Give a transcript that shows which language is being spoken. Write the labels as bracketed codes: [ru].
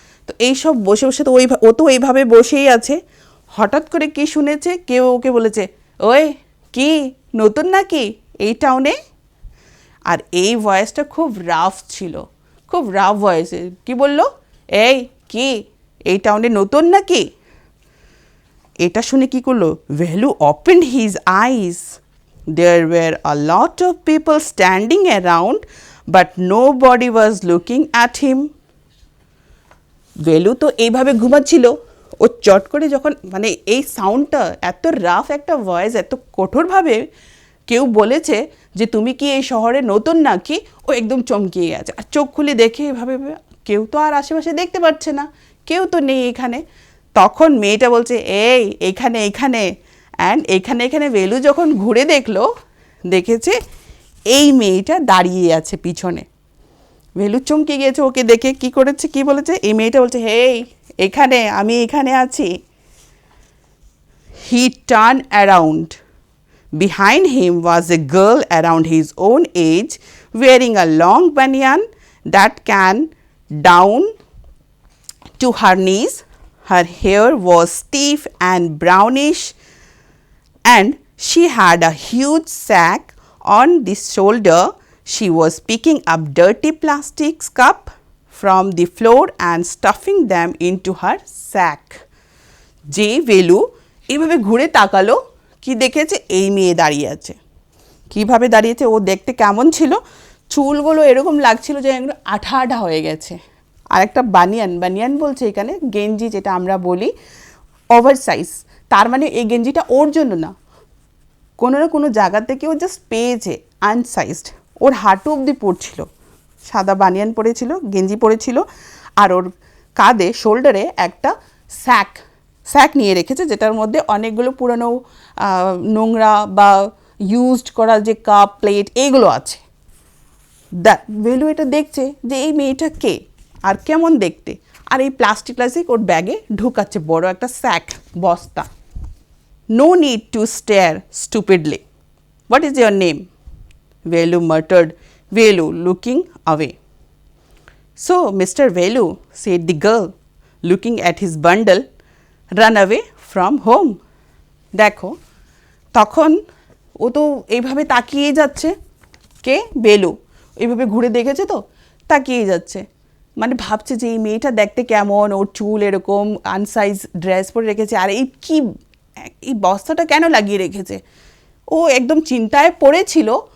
[bn] তো এইসব বসে বসে তো ও তো এইভাবে বসেই আছে। হঠাৎ করে কি শুনেছে, কেউ ওকে বলেছে, ওই কি নতুন নাকি এই টাউনে? আর এই ভয়েসটা খুব রাফ ছিল, খুব রাফ ভয়েসে কি বললো, এই কি এই টাউনে নতুন নাকি? এটা শুনে কি করলো, ভেলু [en] Opened his eyes. There were a lot of people standing around, but nobody was looking at him. [bn] ভেলু তো এইভাবে ঘুমাচ্ছিল, ও চট করে যখন মানে এই সাউন্ডটা এত রাফ একটা ভয়েস, এত কঠোরভাবে কেউ বলেছে যে তুমি কি এই শহরে নতুন নাকি, ও একদম চমকিয়ে গেছে। আর চোখ খুলে দেখে এভাবে কেউ তো আর আশেপাশে দেখতে পাচ্ছে না, কেউ তো নেই এখানে। তখন মেয়েটা বলছে, এইখানে এইখানে। অ্যান্ড এখানে ভেলু যখন ঘুরে দেখেছে এই মেয়েটা দাঁড়িয়ে আছে পিছনে। ভেলু চমকে গিয়েছে ওকে দেখে, কি করেছে, কি বলেছে, এই মেয়েটা বলছে, এখানে, আমি এখানে আছি। [en] He turn around. Behind him was a girl around his own age, wearing a long banyan that came down to her knees. Her hair was stiff and brownish, and she had a huge sack on the shoulder. She was picking up dirty plastic cups from the floor and stuffing them into her sack. [bn] যে ভেলু এইভাবে ঘুরে তাকালো, কি দেখেছে, এই মেয়ে দাঁড়িয়ে আছে। কিভাবে দাঁড়িয়েছে, ও দেখতে কেমন ছিল, চুলগুলো এরকম লাগছিল যে একটু আঠা আঠা হয়ে গেছে। আর একটা বানিয়ান বলছে এখানে গেঞ্জি, যেটা আমরা বলি ওভার সাইজ। তার মানে এই গেঞ্জিটা ওর জন্য না, কোনো না কোনো জায়গা থেকে ও জাস্ট পেয়েছে আনসাইজড। ওর হাঁটু অবধি পড়ছিল, সাদা বানিয়ান পরেছিল, গেঞ্জি পরেছিল, আর ওর কাঁধে শোল্ডারে একটা স্যাক নিয়ে রেখেছে, যেটার মধ্যে অনেকগুলো পুরনো নোংরা বা ইউজড করা যে কাপ প্লেট এইগুলো আছে। ভেলু এটা দেখছে যে এই মেয়েটা কে আর কেমন দেখতে, আর এই প্লাস্টিক ওর ব্যাগে ঢুকাচ্ছে বড় একটা বস্তা। [en] No need to stare stupidly. What is your name? Velu muttered, Velu looking away. So, Mr. Velu, said the girl, looking at his bundle, run away from home. [bn] দেখো, তখন ও তো এইভাবে তাকিয়ে যাচ্ছে, কে, বেলু এইভাবে ঘুরে দেখেছে তো তাকিয়ে যাচ্ছে, মানে ভাবছে যে এই মেয়েটা দেখতে কেমন, ওর চুল এরকম, আনসাইজ ড্রেস পরে রেখেছে, আর এই বস্তাটা কেন লাগিয়ে রেখেছে, ও একদম চিন্তায় পড়েছিল।